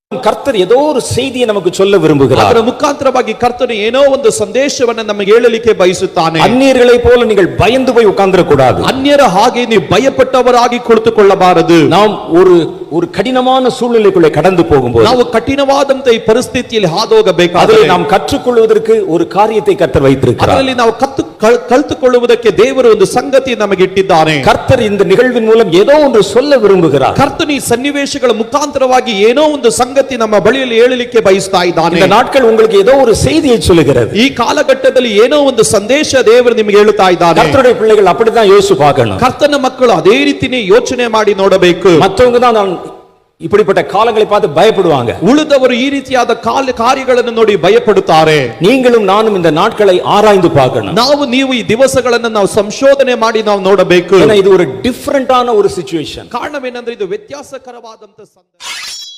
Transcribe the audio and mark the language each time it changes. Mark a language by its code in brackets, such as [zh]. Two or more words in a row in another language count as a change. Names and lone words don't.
[ta] கர்த்தர் ஏதோ ஒரு செய்தியை நமக்கு சொல்ல விரும்புகிறார். [kn] ಅದರ ಮುಖಾಂತರವಾಗಿ ಕರ್ತನು ಏನೋ ಒಂದು ಸಂದೇಶವನ್ನು ನಮಗೆ ಹೇಳಲಿಕ್ಕೆ ಬಯಸುತ್ತಾನೆ. [ta] அந்நியர்களை போல நீங்கள் பயந்து போய் உட்கார்ந்திர கூடாது. [kn] ಅನ್ಯರ ಹಾಗೆ ನೀವು ಭಯಪಟ್ಟವರಾಗಿ ಕುಳಿತುಕೊಳ್ಳಬಾರದು. [ta] நாம் ஒரு கடினமான சூழ்நிலைக்குள்ளே கடந்து போகும்போது [kn] ನಾವು ಕಠಿಣವಾದಂತ ಈ ಪರಿಸ್ಥಿತಿಯಲ್ಲಿ ಹಾದುಹೋಗಬೇಕಾದರೆ [ta] அதிலே நாம் கற்றுக்கொள்வதற்கு ஒரு காரியத்தை கர்த்தர் வைத்திருக்கிறார். [kn] ಅದರಲ್ಲಿ ನಾವು ಕಲಿತುಕೊಳ್ಳುವುದಕ್ಕೆ ದೇವರು ಒಂದು ಸಂಗತಿ ನಮಗೆ ಇಟ್ಟಿದ್ದಾನೆ. [ta] கர்த்தர் இந்த நிகழ்வின் மூலம் ஏதோ ஒன்று சொல்ல விரும்புகிறார். [kn] ಕರ್ತನು ಈ ಸನ್ನಿವೇಶಗಳ ಮುಖಾಂತರವಾಗಿ ಏನೋ ಒಂದು ಸಂಗತಿ ನಮ್ಮ ಬಳಿಯಲ್ಲಿ ಹೇಳಲಿಕ್ಕೆ ಬಯಸ್ತಾ ಇದ್ದಾನೆ. [ta] இந்த நாட்கள் உங்களுக்கு ஏதோ ஒரு செய்தியை சொல்லுகிறது. [kn] ಈ ಕಾಲಘಟ್ಟದಲ್ಲಿ ಏನೋ ಒಂದು ಸಂದೇಶ ದೇವರು ನಿಮಗೆ ಹೇಳುತ್ತಾ ಇದ್ದಾನೆ. [ta] கர்த்தருடைய பிள்ளைகள் அப்படிதான் யோசிச்சு பார்க்கணும். [kn] ಕರ್ತನ ಮಕ್ಕಳು ಅದೇ ರೀತಿನೇ ಯೋಚನೆ ಮಾಡಿ ನೋಡಬೇಕು. [ta] மற்றவங்க தான் நான் இப்படிப்பட்ட காலங்களை பார்த்து பயப்படுவாங்க. [kn] ಉಳಿದವರು ಈ ರೀತಿಯಾದ ಕಾರ್ಯಗಳನ್ನು ನೋಡಿ ಭಯಪಡುತ್ತಾರೆ. [ta] நீங்களும் நானும் இந்த நாட்களை ஆராய்ந்து பார்க்கணும். [kn] ನೀವು ಈ ದಿವಸಗಳನ್ನು ನಾವು ಸಂಶೋಧನೆ ಮಾಡಿ ನಾವು ನೋಡಬೇಕು. [ta] இது ஒரு டிஃபரண்டான ஒரு சிச்சுவேஷன். [kn] ಕಾರಣವೇನೆಂದರೆ ಇದು ವ್ಯತ್ಯಾಸಕರವಾದಂತ ಸಂದರ್ಭ.